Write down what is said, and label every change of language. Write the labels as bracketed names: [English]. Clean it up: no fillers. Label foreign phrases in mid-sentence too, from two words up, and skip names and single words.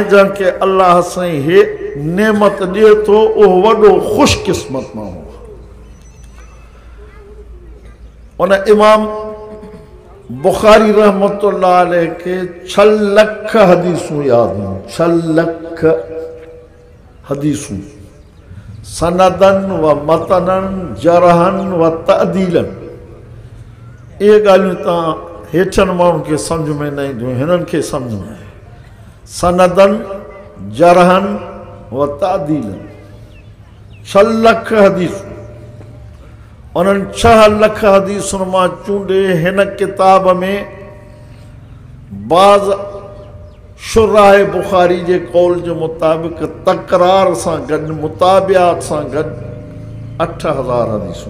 [Sindhi] जंहिंखे अल्लाह साईं हे नेमत ॾिए थो उहो वॾो ख़ुशकिस्मत माण्हू आहे। उन इमाम बुखारी [Arabic] رحمة الله عليه [Sindhi] खे 6 लख हदीसूं यादि आहिनि। 6 लख हदीसूं [Arabic] سندا و متنا جرحا و تعديلا. [Sindhi] इहे ॻाल्हियूं तव्हां हेठनि माण्हुनि खे सम्झ में न ईंदियूं, हिननि खे सम्झ में। [Arabic] سندا جرحا و تعديلا [Sindhi] 6 लख हदीसूं। उन्हनि 6 लख हदीसुनि मां चूंडे हिन किताब में बाज़ शुराह बुखारी जे कौल जे मुताबिक़ तकरार सां गॾु मुताबियात सां गॾु 8000 हदीसूं।